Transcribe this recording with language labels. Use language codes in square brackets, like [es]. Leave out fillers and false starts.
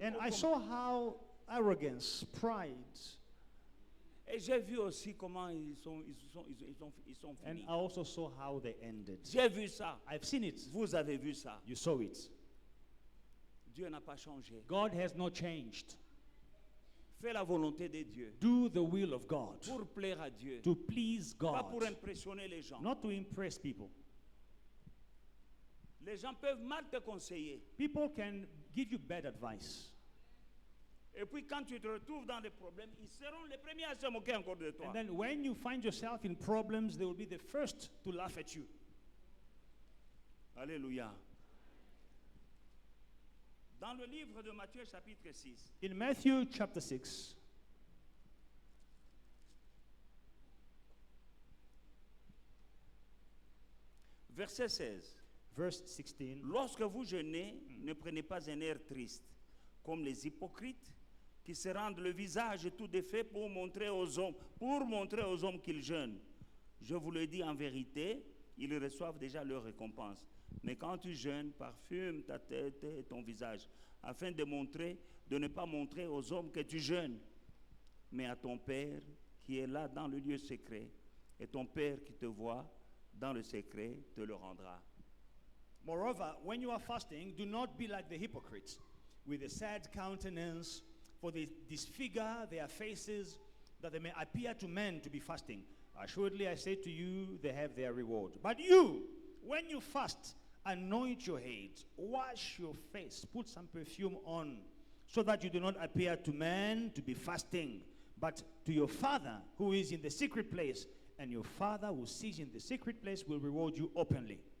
[en] And I saw how arrogance, pride, [fr] Et j'ai vu aussi comment ils sont [en] and [fr] finis. [en] I also saw how they ended. [fr] J'ai vu ça. [en] I've seen it. [fr] Vous avez vu ça. [en] You saw it. [fr] Dieu n'a pas changé. [en] God has not changed. [fr] Fais la volonté de Dieu. [en] Do the will of God. [fr] Pour plaire à Dieu. [en] To please [fr] Pas [en] God. [fr] pour impressionner les gens. [en] Not to impress people. [fr] Les gens peuvent mal te conseiller. [en] People can give you bad advice. [fr] Et puis quand tu te retrouves dans des problèmes, ils seront les premiers à se moquer encore de toi. [en] And then when you find yourself in problems, they will be the first to laugh at you. [fr] Alléluia. Dans le livre de Matthieu chapitre 6, [en] In Matthew chapter 6, [fr] verset 16. [en] verse 16, [fr] Lorsque vous jeûnez, ne prenez pas un air triste, comme les hypocrites qui se rendent le visage tout défait pour montrer aux hommes qu'ils jeûnent. Je vous le dis en vérité, ils reçoivent déjà leur récompense. Mais quand tu jeûnes, parfume ta tête et ton visage, afin de ne pas montrer aux hommes que tu jeûnes, mais à ton Père qui est là dans le lieu secret, et ton Père qui te voit dans le secret te le rendra. [en] moreover, when you are fasting, do not be like the hypocrites, with a sad countenance, for they disfigure their faces, that they may appear to men to be fasting. Assuredly, I say to you, they have their reward. But you, when you fast, anoint your head, wash your face, put some perfume on, so that you do not appear to men to be fasting, but to your Father who is in the secret place, and your Father who sees in the secret place will reward you openly.